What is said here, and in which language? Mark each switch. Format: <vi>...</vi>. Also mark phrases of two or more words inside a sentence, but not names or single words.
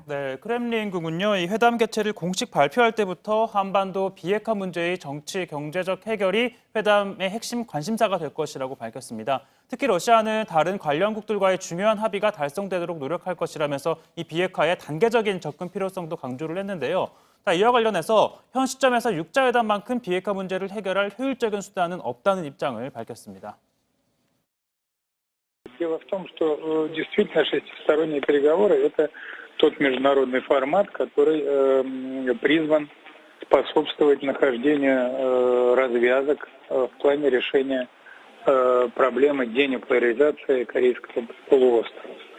<ko>네, 크렘린궁은요, 이 회담 개최를 공식 발표할 때부터 한반도 비핵화 문제의 정치, 경제적 해결이 회담의 핵심 관심사가 될 것이라고 밝혔습니다. 특히 러시아는 다른 관련국들과의 중요한 합의가 달성되도록 노력할 것이라면서 이 비핵화의 단계적인 접근 필요성도 강조를 했는데요. 이와 관련해서 현 시점에서 육자회담만큼 비핵화 문제를 해결할 효율적인 수단은 없다는 입장을 밝혔습니다.</ko> <ru>Дело в том, что действительно шестисторонние переговоры – это тот международный формат, который призван способствовать нахождению развязок в плане решения проблемы денуклеаризации Корейского полуострова.</ru>